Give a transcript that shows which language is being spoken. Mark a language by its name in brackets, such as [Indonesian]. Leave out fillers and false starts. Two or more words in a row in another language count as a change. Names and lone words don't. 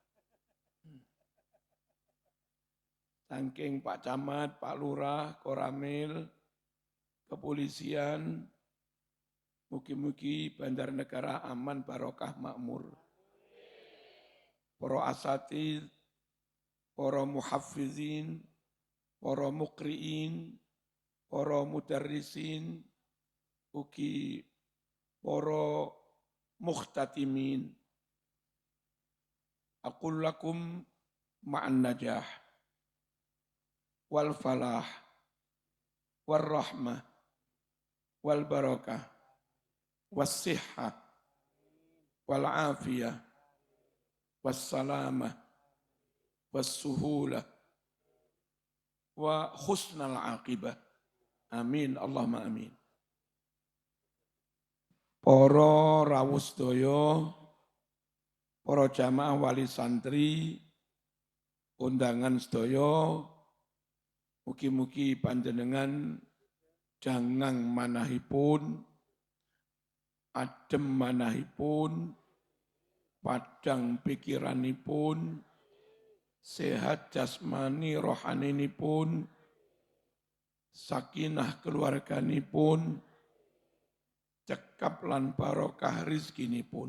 [Javanese] Saking Pak Camat, Pak Lurah, Koramil, kepolisian, mugi-mugi Banjarnegara aman, barokah, makmur. Para asatid, para muhafizin, para mukriin, para mudarrisin, ugi para mukhtatimin. [Arabic] أقول لكم مع النجاح والفلاح والرحمة والبركة والصحة والعافية والسلامة والسهولة وحسن العاقبة. آمين، اللهم آمين. [Javanese] Para rawuh sedaya, para jamaah wali santri, undangan sedaya, mugi-mugi panjenengan jangang manahipun, adem manahipun, padang pikiranipun, sehat jasmani rohaninipun, sakinah keluarganipun, cekap lan barokah rizkinipun.